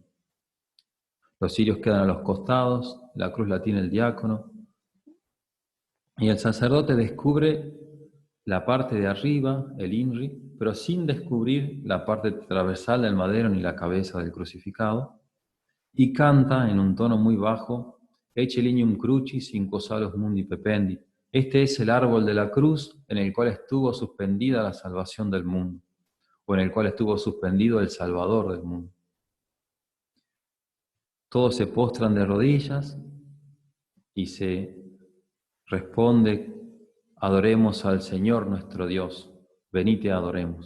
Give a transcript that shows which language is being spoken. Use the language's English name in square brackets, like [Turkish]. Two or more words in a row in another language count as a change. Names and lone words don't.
[Spanish] Los cirios quedan a los costados, la cruz la tiene el diácono, y el sacerdote descubre la parte de arriba, el INRI, pero sin descubrir la parte transversal del madero ni la cabeza del crucificado, y canta en un tono muy bajo: [Latin] Ecce lignum crucis in quo salus mundi pependi. [Spanish] Este es el árbol de la cruz en el cual estuvo suspendida la salvación del mundo, o en el cual estuvo suspendido el Salvador del mundo. Todos se postran de rodillas y se responde: adoremos al Señor nuestro Dios, venid y adoremos.